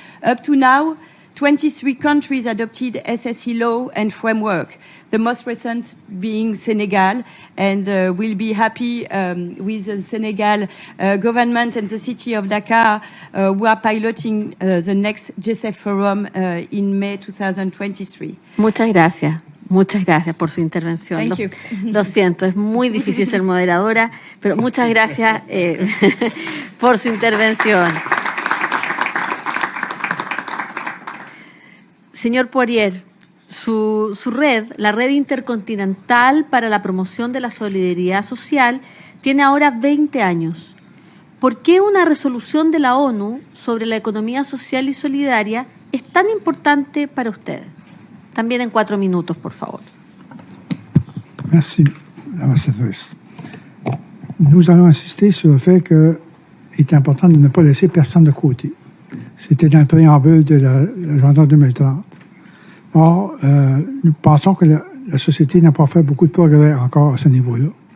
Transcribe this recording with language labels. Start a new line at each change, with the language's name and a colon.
English: Up to now, 23 countries adopted SSE law and framework, the most recent being Senegal, and we'll be happy with the Senegal government and the city of Dakar who are piloting the next GSF Forum in May 2023.
Spanish: Muchas gracias. Muchas gracias por su intervención. Lo siento, es muy difícil ser moderadora, pero muchas gracias por su intervención. Señor Poirier, su red, la Red Intercontinental para la Promoción de la Solidaridad Social, tiene ahora 20 años. ¿Por qué una resolución de la ONU sobre la economía social y solidaria es tan importante para usted? También en 4 minutos, por favor.
French: Merci, ambassadrice. Nous allons insister sur le fait qu'il est important de ne pas laisser personne de côté. C'était dans le préambule de l'agenda 2030. Or, nous pensons que la société n'a pas fait beaucoup de progrès encore à ce niveau-là.